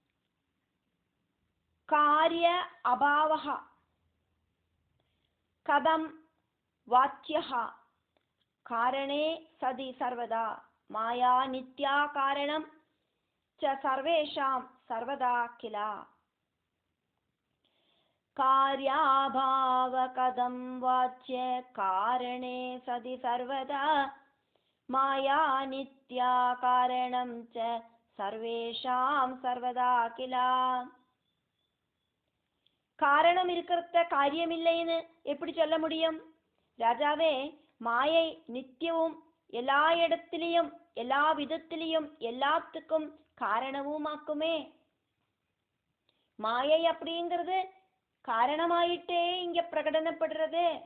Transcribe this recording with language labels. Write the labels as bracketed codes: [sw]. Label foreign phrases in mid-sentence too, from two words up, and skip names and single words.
[sa] कार्य अभावः कथं वाच्यः कारणे सति सर्वदा माया नित्या कारणं च सर्वेषां सर्वदा किल. कार्याभाव कदं वाच्य कारणे सदि सर्वदा माया नित्या कारणं च सर्वेषां सर्वदा किला. [ta] காரணம் இருக்கிறத காரியம் இல்லைன்னு எப்படி சொல்ல முடியும்? ராஜாவே, மாயை நித்தியவும் எல்லா இடத்திலையும் எல்லா விதத்திலையும் எல்லாத்துக்கும் காரணவுமாக்குமே. மாயை அப்படிங்கிறது காரணமாயிட்டே இங்க பிரகடனப்படுறது.